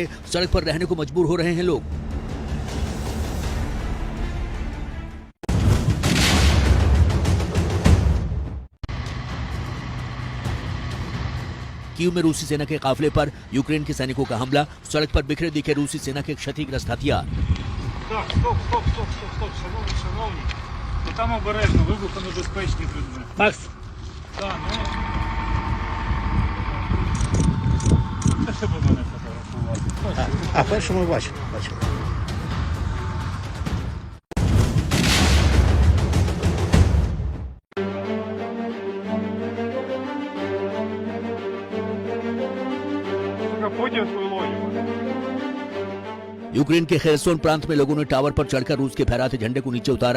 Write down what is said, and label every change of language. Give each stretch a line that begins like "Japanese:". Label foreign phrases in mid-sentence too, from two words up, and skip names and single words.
Hindi: सड़क पर रहने को मजबूर हो रहे हैं लोग। कीव में रूसी सेना के काफिले पर यूक्रेन के सैनिकों का हमला। सड़क पर बिखरे दिखे रूसी सेना के क्षतिग्रस्त हथियार।
Ukrainian: Так, стоп, шановні. То там обережно, вибухонебезпечні предмети. Макс, Так, Це щоб мене фотографувати. а першому бачив. Потім свою логіку.
Hindi: यूक्रेन के खेरसोन प्रांत में लोगों ने टावर पर चढ़कर रूस के फहराते झंडे को नीचे उतारा।